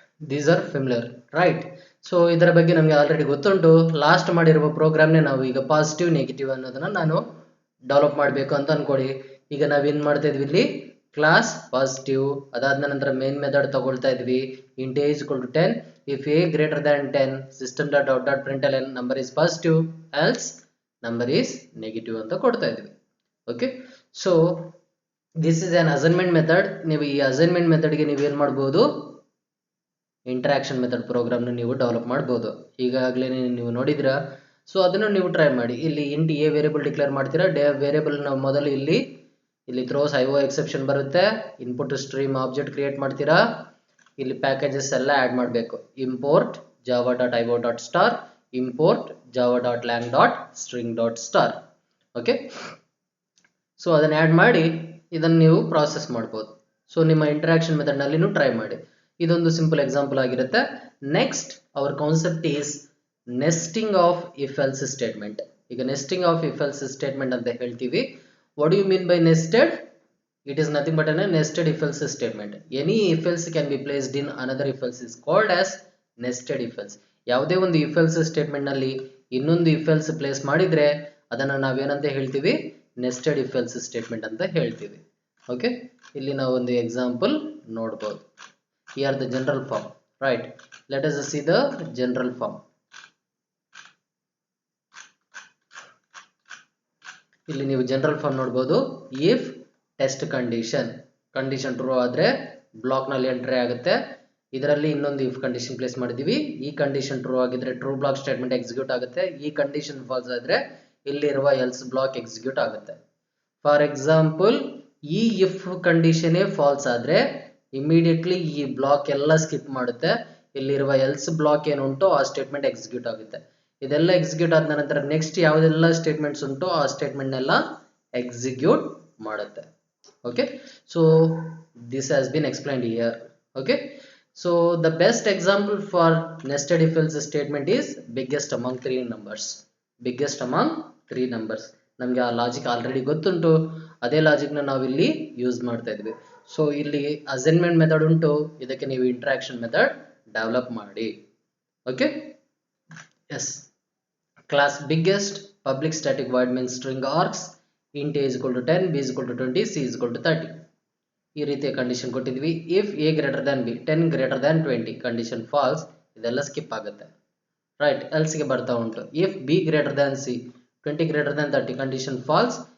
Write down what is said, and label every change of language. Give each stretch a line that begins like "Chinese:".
Kannada: These are familiar, right? So ಇದರ ಬಗ್ಗೆ ನಮಗೆ ಆಲ್ರೆಡಿ ಗೊತ್ತುಂಟು. ಲಾಸ್ಟ್ ಮಾಡಿರುವ ಪ್ರೋಗ್ರಾಮ್ನೇ ನಾವು ಈಗ ಪಾಸಿಟಿವ್ ನೆಗೆಟಿವ್ ಅನ್ನೋದನ್ನ ನಾನು ಡೆವಲಪ್ ಮಾಡಬೇಕು ಅಂತ ಅನ್ಕೊಳ್ಳಿ. ಈಗ ನಾವೇನ್ ಮಾಡ್ತಾ ಇದ್ವಿ, ಇಲ್ಲಿ ಕ್ಲಾಸ್ ಪಾಸಿಟಿವ್, ಅದಾದ ನಂತರ ಮೇನ್ ಮೆಥಡ್ ತಗೊಳ್ತಾ ಇದ್ವಿ.
English: Int a is equal to 10, if a greater than 10 system dot out dot println number is positive else number is negative ಅಂತ ಕೊಡ್ತಾ ಇದ್ವಿ. Okay, so this is an assignment method.
Kannada: ನೀವು ಈ assignment ಮೆಥಡ್ಗೆ ನೀವು ಏನ್ ಮಾಡ್ಬೋದು, ಇಂಟರಾಕ್ಷನ್ ಮೆಥಡ್ ಪ್ರೋಗ್ರಾಮ್ನ ನೀವು develop ಮಾಡ್ಬೋದು. ಈಗಾಗಲೇ ನೀವು ನೋಡಿದ್ರ. ಸೊ ಅದನ್ನು ನೀವು ಟ್ರೈ ಮಾಡಿ. ಇಲ್ಲಿ ಇಂಟ್ ಎ ವೇರಿಯಬಲ್ ಡಿಕ್ಲೇರ್ ಮಾಡ್ತೀರಾ. ವೇರಿಯಬಲ್ ನಾವು ಮೊದಲು ಇಲ್ಲಿ ಥ್ರೋಸ್ ಐಒ ಎಕ್ಸೆಪ್ಷನ್ ಬರುತ್ತೆ. ಇನ್ಪುಟ್ ಸ್ಟ್ರೀಮ್ ಆಬ್ಜೆಕ್ಟ್ ಕ್ರಿಯೇಟ್ ಮಾಡ್ತೀರಾ. ಇಲ್ಲಿ ಪ್ಯಾಕೇಜಸ್ ಎಲ್ಲ ಆಡ್ ಮಾಡಬೇಕು.
English: Import Java dot IO dot star, import Java dot lang dot string dot star.
Kannada: Okay, so ಅದನ್ನ ಆಡ್ ಮಾಡಿ ಇದನ್ನು ನೀವು ಪ್ರಾಸೆಸ್ ಮಾಡ್ಬೋದು. ಸೊ ನಿಮ್ಮ ಇಂಟರಾಕ್ಷನ್ ಮೆಥಡ್ ನಲ್ಲಿ ಟ್ರೈ ಮಾಡಿ. ಇದೊಂದು ಸಿಂಪಲ್ ಎಕ್ಸಾಂಪಲ್ ಆಗಿರುತ್ತೆ.
English: Next our concept is nesting of if else statement.
Kannada: ಈಗ nesting of if else statement ಅಂತ ಹೇಳ್ತೀವಿ.
English: What you mean by nested? It is nothing but a nested if else statement. Any if else can be placed in another if else is called as nested if else.
Kannada: ಯಾವುದೇ ಒಂದು if else statement ನಲ್ಲಿ ಇನ್ನೊಂದು if else place ಮಾಡಿದ್ರೆ ಅದನ್ನ ನಾವೇನಂತ ಹೇಳ್ತೀವಿ, nested if else statement ಅಂತ ಹೇಳ್ತೀವಿ. ಓಕೆ, ಇಲ್ಲಿ ನಾವು ಒಂದು ಎಕ್ಸಾಂಪಲ್ ನೋಡಬಹುದು.
English: Here the general form, right? Let us see the general form.
Kannada: ಇಲ್ಲಿ ನೀವು ಜನರಲ್ ಫಾರ್ಮ್ ನೋಡಬಹುದು. ಇಫ್ ಟೆಸ್ಟ್ ಕಂಡೀಷನ್ ಟ್ರೂ ಆದ್ರೆ ಬ್ಲಾಕ್ ನಲ್ಲಿ ಎಂಟ್ರಿ ಆಗುತ್ತೆ. ಇದರಲ್ಲಿ ಇನ್ನೊಂದು ಇಫ್ ಕಂಡೀಷನ್ ಪ್ಲೇಸ್ ಮಾಡಿದೀವಿ. ಈ ಕಂಡೀಷನ್ ಟ್ರೂ ಆಗಿದ್ರೆ ಟ್ರೂ ಬ್ಲಾಕ್ ಸ್ಟೇಟ್ಮೆಂಟ್ ಎಕ್ಸಿಕ್ಯೂಟ್ ಆಗುತ್ತೆ. ಈ ಕಂಡೀಷನ್ ಫಾಲ್ಸ್ ಆದ್ರೆ ಇಲ್ಲಿರುವ ಎಲ್ಸ್ ಬ್ಲಾಕ್ ಎಕ್ಸಿಕ್ಯೂಟ್ ಆಗುತ್ತೆ. ಫಾರ್ ಎಕ್ಸಾಂಪಲ್, ಈ ಇಫ್ ಕಂಡೀಷನ್ ಫಾಲ್ಸ್ ಆದ್ರೆ ಇಮಿಡಿಯೇಟ್ಲಿ ಈ ಬ್ಲಾಕ್ ಎಲ್ಲ ಸ್ಕಿಪ್ ಮಾಡುತ್ತೆ. ಇಲ್ಲಿರುವ ಎಲ್ಸ್ ಬ್ಲಾಕ್ ಏನುಂಟೋ ಆ ಸ್ಟೇಟ್ಮೆಂಟ್ ಎಕ್ಸಿಕ್ಯೂಟ್ ಆಗುತ್ತೆ. ಇದೆಲ್ಲ ಎಕ್ಸಿಕ್ಯೂಟ್ ಆದ ನಂತರ ನೆಕ್ಸ್ಟ್ ಯಾವುದೆಲ್ಲ ಸ್ಟೇಟ್ಮೆಂಟ್ಸ್ ಉಂಟೋ ಆ ಸ್ಟೇಟ್ಮೆಂಟ್ ನೆಲ್ಲ ಎಕ್ಸಿಕ್ಯೂಟ್ ಮಾಡುತ್ತೆ.
English: Okay, so this has been explained here. Okay, so the best example for nested if else statement is biggest among three numbers. Biggest among three numbers.
Kannada: ನಮಗೆ ಆ logic already ಗೊತ್ತುಂಟು. ಅದೇ logic ನ ನಾವು ಇಲ್ಲಿ use ಮಾಡ್ತಾ ಇದ್ವಿ. ಸೊ ಇಲ್ಲಿ ಅಸೈನ್ಮೆಂಟ್ ಮೆಥಡ್ ಉಂಟು, ಇದಕ್ಕೆ ನೀವು ಇಂಟರಾಕ್ಷನ್ ಮೆಥಡ್ ಡೆವಲಪ್ ಮಾಡಿ.
English: Okay, yes. Class biggest public static void main string args int a is equal to 10, b is equal to 20, c is equal to 30.
Kannada: ಈ ರೀತಿಯ ಕಂಡೀಷನ್ ಕೊಟ್ಟಿದ್ವಿ. If a greater than b, 10 greater than 20, condition falls. ಇದೆಲ್ಲ skip ಆಗುತ್ತೆ. Right, else ಗೆ ಬರ್ತಾ ಉಂಟು. If b greater than c, 20 greater than 30, condition falls.